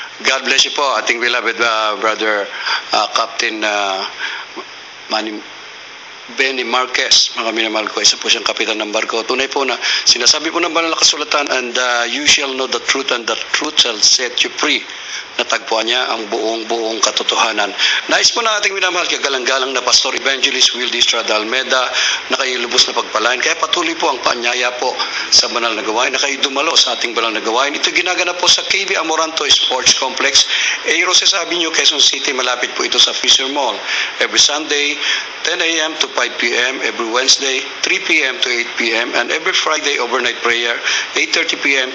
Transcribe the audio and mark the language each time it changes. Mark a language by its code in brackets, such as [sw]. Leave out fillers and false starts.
[en] God bless you [tl] po, ating beloved brother Captain Benny Marquez. Mga minamahal ko, isa po siyang kapitan ng barko. Tunay po na sinasabi po ng banal na kasulatan, [en] and you shall know the truth and the truth shall set you free. [tl] Natagpuan niya ang buong katotohanan. Nais po na ating minamahal kagalang-galang na Pastor Evangelist Wildy Estrada Almeda na kayo lubos na pagpalain. Kaya patuloy po ang paanyaya po sa banal na gawain na kayo dumalo sa ating banal na gawain. Ito ginaganap po sa KB Amoranto Sports Complex, A. Roses Avenue, Quezon City. Malapit po ito sa Fisher Mall. [en] Every Sunday, 10 a.m. to 5 p.m. Every Wednesday, 3 p.m. to 8 p.m. And every Friday, overnight prayer, 8:30 p.m.